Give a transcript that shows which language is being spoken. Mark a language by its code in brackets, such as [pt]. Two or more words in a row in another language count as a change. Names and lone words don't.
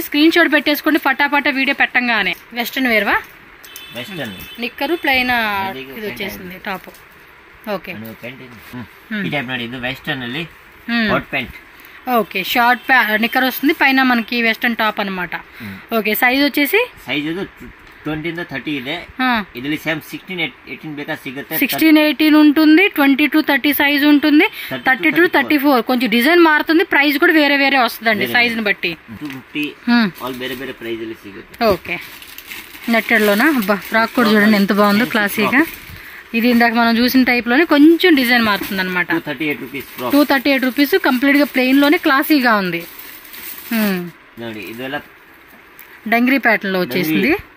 [te] స్క్రీన్ షాట్ పెట్టేసుకోండి ఫటాఫటా వీడియో పెట్టంగానే. వెస్టర్న్ వేర్వా, నిక్కరు ప్లెయిన్ ఇది వచ్చేసింది టాప్. ఓకే, ఓకే, షార్ట్ నిక్కర్ వస్తుంది, పైన మనకి [en] western top [te] అనమాట. ఓకే, సైజ్ వచ్చేసి [kn] 20 ಇಂದ 30 ಇದೆ. ಇದರಲ್ಲಿ ಸೇಮ್ 16, 18 ಬೇಕಾ ಸಿಗುತ್ತೆ. [te] 16, 18 ఉంటుంది. 20 to 30 సైజ్ ఉంటుంది. 30 to 34 కొంచెం డిజైన్ మారుతుంది. ప్రైస్ కూడా వేరే వస్తుందండి సైజ్ ని బట్టి. 250 ఆల్ వేరే ప్రైస్ [kn] ಅಲ್ಲಿ ಸಿಗುತ್ತೆ. [te] ఓకే, నెట్టెడ్ లోనా. అబ్బా, ఫ్రాక్ కూడా చూడండి ఎంత బాగుందో క్లాసీగా. ఇది ఇందాక మనం చూసిన టైప్ లోనే కొంచెం డిజైన్ మారుతుంది అనమాట. 238 రూపీస్. కంప్లీట్ గా ప్లెయిన్ లోనే క్లాసీగా ఉంది. [en] dungaree pattern [te] లో వచ్చేసింది.